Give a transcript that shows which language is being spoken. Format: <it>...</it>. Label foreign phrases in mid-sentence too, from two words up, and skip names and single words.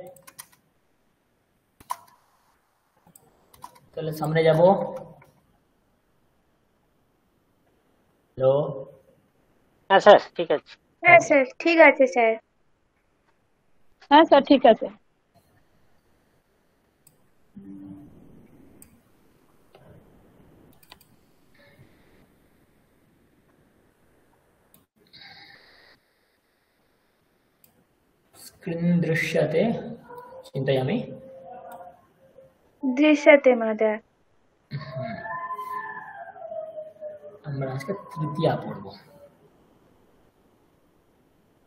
<bn>তাহলে সামনে যাব। হ্যালো, হ্যাঁ স্যার ঠিক আছে। হ্যাঁ স্যার ঠিক আছে স্যার। হ্যাঁ স্যার ঠিক আছে।</bn> <sa>स्क्रीन दृश्यते चिन्तयामि। दृश्यते महोदय।</sa> <bn>আমরা আজকে তৃতীয়া পড়ব।</bn>